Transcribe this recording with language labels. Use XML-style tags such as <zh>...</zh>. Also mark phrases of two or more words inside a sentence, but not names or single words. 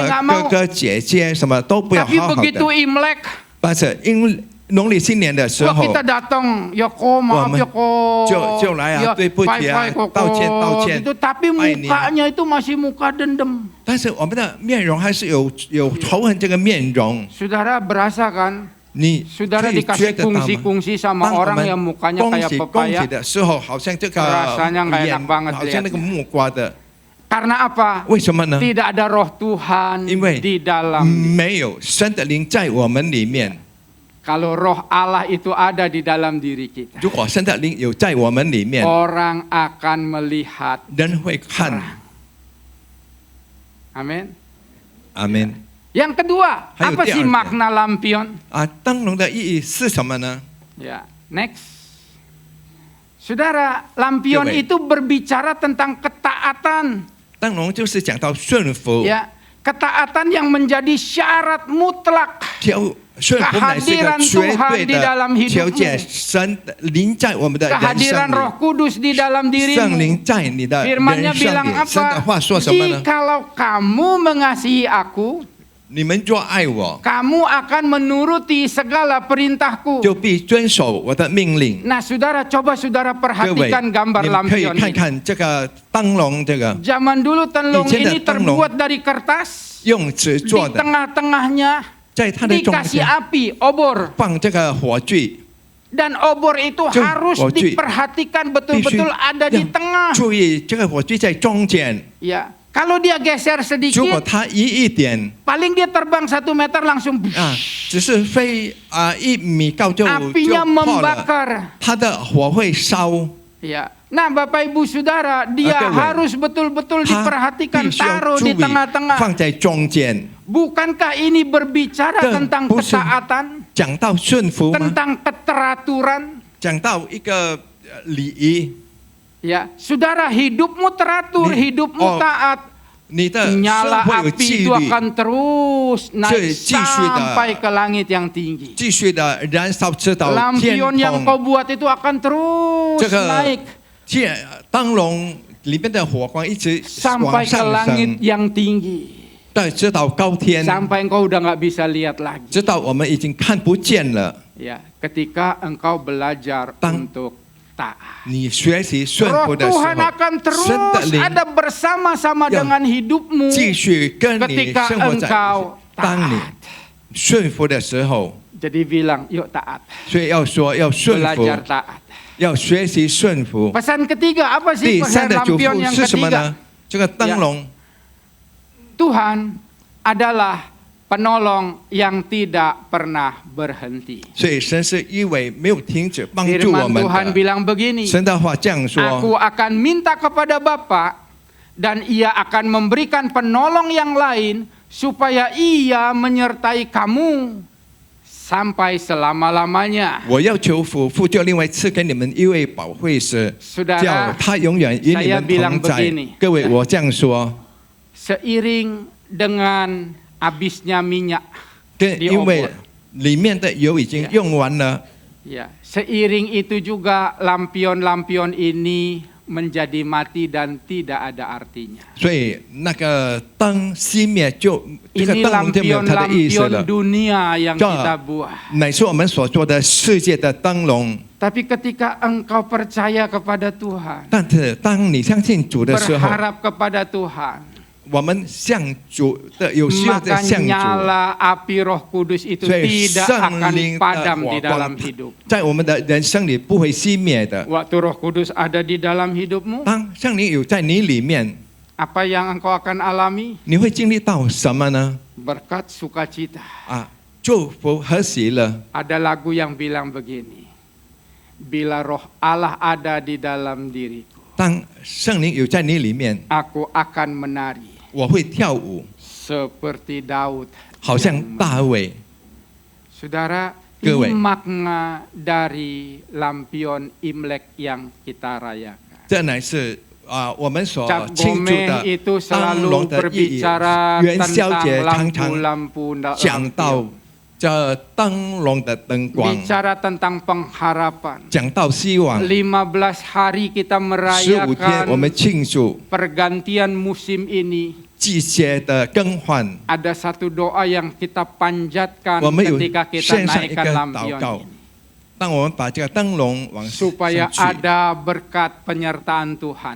<zh>和</zh> <id>nggak</id> <zh>哥</zh> <id>mau.</id> <zh>哥姐姐什么都不要</zh> <id>Tapi</id> <zh>好好</zh> <id>begitu</id> <zh>的。</zh> <id>Imlek,</id> <zh>但是因为农历新年的时 wah 候，</zh> <id>kita datang, ya ko maaf</id> <zh>我们</zh> <id>ya ko,</id> <zh>就来啊</zh> <id>ya</id> <zh>对不起啊</zh> <id>bye-bye koko,</id> <zh>道歉</zh> <id>gitu. Tapi</id> <zh>拜年</zh> <id>mukanya itu masih muka dendam.</id> <zh>但是我们的面容还是有仇恨这个面容，</zh> <id>Saudara berasa kan?</id> <zh>你</zh> <id>Saudara</id> <zh>可以觉</zh> <id>dikasih</id> <zh>得到吗？</zh> <id>kungsi-kungsi sama</id> <zh>当我</zh> <id>orang</id> <zh>们</zh> <id>yang mukanya</id> <zh>恭</zh> <id>kayak</id> <zh>喜恭喜</zh> <id>pepaya.</id> <zh>的时候，好像这个</zh> <id>Rasanya nggak</id> <zh>脸</zh> <id>enak banget</id> <zh>好像那个</zh> <id>lihatnya.</id> <zh>木瓜的，</zh> <id>Karena apa?</id> <zh>为什么呢？</zh> <id>Tidak ada roh Tuhan</id> <zh>因为</zh> <id>di dalam.</id> <zh>没有神的灵在我们里面。</zh> <id>Kalau roh Allah itu ada di dalam diri kita,</id> <zh>如果神的灵有在我们里面，</zh> <id>orang akan melihat.</id> <zh>人会看。</zh> <id>Amin.</id> <zh>阿门。</zh> <id>Yang kedua, Hayo, apa sih tiada. makna lampion?</id> <zh>啊，灯笼的意义是什么呢？</zh> <id>Ya, next. Saudara, lampion Coba. itu berbicara tentang ketaatan.</id> <zh>灯笼就是讲到顺服，</zh> <id>Ya, ketaatan yang menjadi syarat mutlak.</id> <zh>顺服乃是一个绝对</zh> <id>di dalam</id> <zh>的</zh> <id>hidupmu.</id> <zh>条件。神的灵在我们的人</zh> <id>Kehadiran</id> <zh>生</zh> <id>Roh</id> <zh>里，</zh> <id>Kudus di dalam</id> <zh>圣</zh> <id>dirimu.</id> <zh>灵在你的</zh> <id>Firman-Nya</id> <zh>人生</zh> <id>bilang</id> <zh>里。神的</zh> <id>apa?</id> <zh>话说什么呢？</zh> <id>Jikalau kamu mengasihi aku,</id> <zh>你们若爱我，</zh> <id>kamu akan menuruti segala perintahku.</id> <zh>就必遵守我的命令。</zh> <id>Nah, saudara, coba saudara</id> <zh>各位，</zh> <id>perhatikan gambar</id> <zh>你们可以</zh> <id>lampion</id> <zh>看</zh> <id>ini.</id> <zh>看这个灯笼，这个</zh> <id>Zaman dulu tenlong</id> <zh>以前的</zh> <id>ini</id> <zh>灯笼</zh> <id>terbuat dari kertas.</id> <zh>用纸</zh> <id>Di</id> <zh>做的，</zh> <id>tengah-tengahnya</id> <zh>在它的中</zh> <id>dikasih</id> <zh>间</zh> <id>api, obor.</id> <zh>放这个火炬，</zh> <id>Dan obor itu Jom, harus wajib. diperhatikan</id> <zh>必须</zh> <id>betul-betul ada di</id> <zh>要</zh> <id>tengah.</id> <zh>注意这个火炬在中间。</zh> <id>Ya, kalau dia geser</id> <zh>如果</zh> <id>sedikit,</id> <zh>它移一点</zh> <id>paling dia terbang 1 meter langsung</id> <zh>啊，只是飞1米高就</zh> <id>apinya</id> <zh>破了，</zh> <id>membakar.</id> <zh>它的火会烧，</zh> <id>Ya. Nah, Bapak Ibu Saudara, dia Oke, harus betul-betul</id> <zh>它</zh> <id>diperhatikan,</id> <zh>必须要</zh> <id>taruh</id> <zh>注</zh> <id>di</id> <zh>意</zh> <id>tengah-tengah.</id> <zh>放在中间。</zh> <id>Bukankah ini berbicara</id> <zh>这</zh> <id>tentang</id> <zh>不是</zh> <id>ketaatan,</id> <zh>讲到顺服吗？</zh> <id>tentang keteraturan?</id> <zh>讲到一个礼仪，</zh> <id>Ya, Saudara, hidupmu teratur, Nih, hidupmu oh, taat.</id> <zh>你的</zh> <id>Nyala</id> <zh>生活有</zh> <id>api</id> <zh>纪</zh> <id>itu</id> <zh>律，</zh> <id>akan terus naik</id> <zh>继续的</zh> <id>sampai ke langit yang tinggi.</id> <zh>继续的燃烧直到天</zh> <id>Lampion yang</id> <zh>空。</zh> <id>kau buat itu akan terus</id> <zh>这个</zh> <id>naik</id> <zh>灯笼里面的火光一直往</zh> <id>sampai ke</id> <zh>上</zh> <id>langit</id> <zh>升，</zh> <id>yang tinggi.</id> <zh>直到高天，</zh> <id>Sampai engkau udah nggak bisa lihat lagi.</id> <zh>直到我们已经看不见了。</zh> <id>Ya, ketika engkau belajar Tang- untuk taat.</id> <zh>你学习顺</zh> <id>Roh</id> <zh>服的时</zh> <id>Tuhan</id> <zh>候，</zh> <id>akan</id> <zh>神的</zh> <id>terus</id> <zh>灵</zh> <id>ada bersama-sama Ya. dengan hidupmu</id> <zh>继续跟你</zh> <id>ketika</id> <zh>生活在一起</zh> <id>engkau。</id> <zh>当你</zh> <id>taat.</id> <zh>顺服的时候，</zh> <id>Jadi bilang, yuk taat.</id> <zh>所以要说要顺服，</zh> <id>Belajar taat.</id> <zh>要学习顺服。</zh> <id>Pesan ketiga apa sih</id> <zh>第三</zh> <id>pesan</id> <zh>的嘱</zh> <id>lampion</id> <zh>咐</zh> <id>yang</id> <zh>是什么</zh> <id>ketiga?</id> <zh>呢？这个灯笼，</zh> <id>Tuhan adalah penolong yang tidak pernah berhenti.</id> <zh>所以神是一位没有停止帮助我</zh> <id>Firman</id> <zh>们</zh> <id>Tuhan</id> <zh>的。</zh> <id>bilang begini,</id> <zh>神的话这样</zh> <id>Aku</id> <zh>说：</zh> <id>akan minta kepada Bapa dan ia akan memberikan penolong yang lain supaya ia menyertai kamu sampai selama-lamanya.</id> <zh>我要求父就另外赐给你们一位保惠师，</zh> <id>Saudara,</id> <zh>叫他永远与你</zh> <id>saya</id> <zh>们</zh> <id>bilang</id> <zh>同在</zh> <id>begini.。</id> <zh>各位，我这样说，</zh> <id>Seiring dengan habisnya minyak,</id> <zh>跟</zh> <id>di</id> <zh>因为</zh> <id>obor.</id> <zh>里面的油已经用完了，</zh> <id>Ya, seiring itu juga lampion-lampion ini menjadi mati dan tidak ada artinya.</id> <zh>所以那个灯熄灭就这个</zh> <id>Ini</id> <zh>灯笼就没有它的意思</zh> <id>lampion-lampion</id> <zh>了，</zh> <id>dunia yang Ja. kita buat.</id> <zh>乃是我们所做的世界的灯笼。</zh> <id>Tapi ketika engkau percaya kepada Tuhan,</id> <zh>但是当你相信主的时候，</zh> <id>berharap kepada Tuhan,</id> <zh>我们向主的有需要</zh> <id>maka</id> <zh>在向主，</zh> <id>nyala api Roh Kudus itu</id> <zh>所以</zh> <id>tidak</id> <zh>圣</zh> <id>akan</id> <zh>灵的</zh> <id>padam</id> <zh>火</zh> <id>di</id> <zh>光</zh> <id>dalam hidup.</id> <zh>在我们的人生里不会熄灭的。</zh> <id>Waktu Roh Kudus ada di dalam hidupmu,</id> <zh>当圣灵有在你里面，</zh> <id>apa yang engkau akan alami?</id> <zh>你会经历到什么呢？</zh> <id>Berkat sukacita.</id> <zh>啊，祝福和喜乐。</zh> <id>Ada lagu yang bilang begini, bila roh Allah ada di dalam diriku,</id> <zh>当圣灵有在你里面，</zh> <id>aku akan menari</id> <zh>我会跳舞，</zh> <id>seperti Daud.</id> <zh>好像大卫。</zh> <id>Saudara, Kewe. ini makna dari lampion Imlek yang kita rayakan.</id> <zh>这乃是我们所</zh> <id>Cap</id> <zh>庆祝</zh> <id>Gomeh</id> <zh>的</zh> <id>itu</id> <zh>灯笼</zh> <id>selalu</id> <zh>的意义，</zh> <id>berbicara</id> <zh>元宵节</zh> <id>tentang</id> <zh>常常</zh> <id>lampu-lampu</id> <zh>讲到这灯笼的灯光，</zh> <id>bicara tentang pengharapan.</id> <zh>讲到希望。</zh> <id>15 hari kita</id> <zh>15 天我们</zh> <id>merayakan</id> <zh>庆祝</zh> <id>pergantian musim ini.</id> <zh>季节的更换，</zh> <id>Ada satu doa yang kita panjatkan</id> <zh>我们有</zh> <id>ketika kita 献上一 naikkan</id> <zh>个祷</zh> <id>lampion</id> <zh>告</zh> <id>ini.，</id> <zh>当我们把这个灯笼往</zh> <id>Supaya</id> <zh>上去，</zh> <id>ada berkat penyertaan Tuhan.</id>